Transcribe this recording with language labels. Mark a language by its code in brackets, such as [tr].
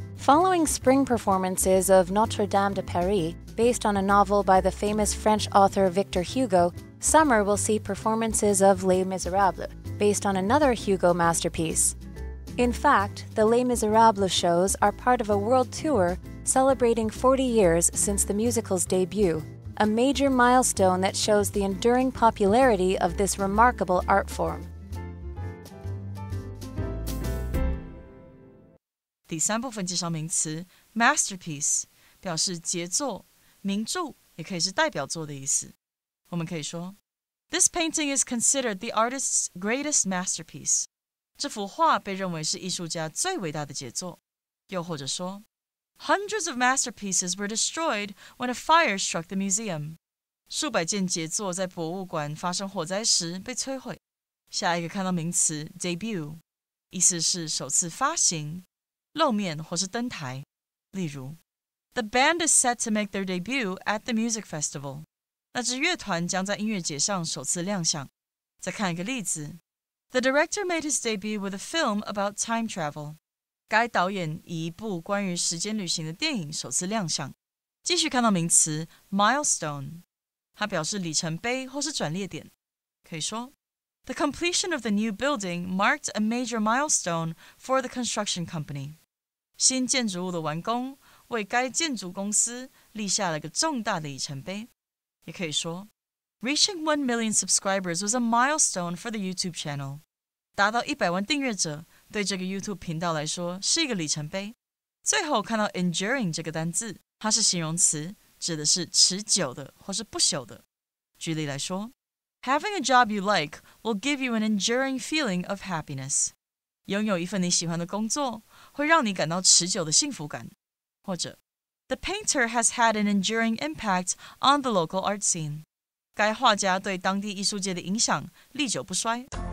[en] Following spring performances of Notre Dame de Paris, based on a novel by the famous French author Victor Hugo, summer will see performances of Les Miserables, based on another Hugo masterpiece. In fact, the Les Miserables shows are part of a world tour celebrating 40 years since the musical's debut, a major milestone that shows the enduring popularity of this remarkable art form. [zh] 第3部分介绍名词 masterpiece， 表示杰作、名著、也可以是代表作的意思。我们可以说 [en] This painting is considered the artist's greatest masterpiece. [zh] 这幅画被认为是艺术家最伟大的杰作。又或者说 [en] Hundreds of masterpieces were destroyed when a fire struck the museum. [zh] 数百件杰作在博物馆发生火灾时被摧毁。下一个看到名词 debut， 意思是首次发行、露面或是登台。例如 [en] The band is set to make their debut at the music festival. [zh] 那支乐团将在音乐节上首次亮相。再看一个例子 [en] The director made his debut with a film about time travel. [zh] 该导演以一部关于时间旅行的电影首次亮相。继续看到名词 milestone， 它表示里程碑或是转捩点。可以说 [en] The completion of the new building marked a major milestone for the construction company. [zh] 新建筑物的完工为该建筑公司立下了个重大的里程碑。也可以说 [en] Reaching 1 million subscribers was a milestone for the YouTube channel. [zh] 达到100万订阅者对这个 YouTube 频道来说是一个里程碑。最后看到 enduring 这个单字，它是形容词，指的是持久的或是不朽的。举例来说 [en] Having a job you like will give you an enduring feeling of happiness. [zh] 拥有一份你喜欢的工作会让你感到持久的幸福感。或者 [en] The painter has had an enduring impact on the local art scene. [zh] 该画家对当地艺术界的影响历久不衰。